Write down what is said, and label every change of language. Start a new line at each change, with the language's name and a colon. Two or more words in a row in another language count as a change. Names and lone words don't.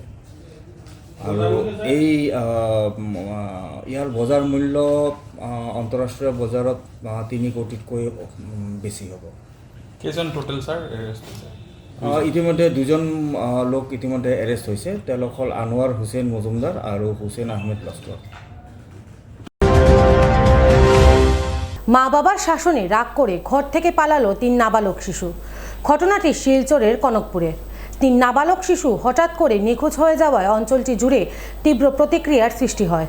Assamese: আৰু এই ইয়াৰ বজাৰ মূল্য আন্তঃৰাষ্ট্ৰীয় বজাৰত 3 কোটিতকৈ বেছি হ'ব। কেইজন টোটেল ছাৰ? ইতিমধ্যে 2জন লোক ইতিমধ্যে এৰেষ্ট হৈছে। তেওঁলোক হ'ল আনোৱাৰ হুছেইন মজুমদাৰ আৰু হুছেইন আহমেদ লস্কর।
Bangla: মা বাবার শাসনে রাগ করে ঘর থেকে পালালো 3 নাবালক শিশু। ঘটনাটি শিলচরের কনকপুরে। 3 নাবালক শিশু হঠাৎ করে নিখোঁজ হয়ে যাওয়ায় অঞ্চলটি জুড়ে তীব্র প্রতিক্রিয়ার সৃষ্টি হয়।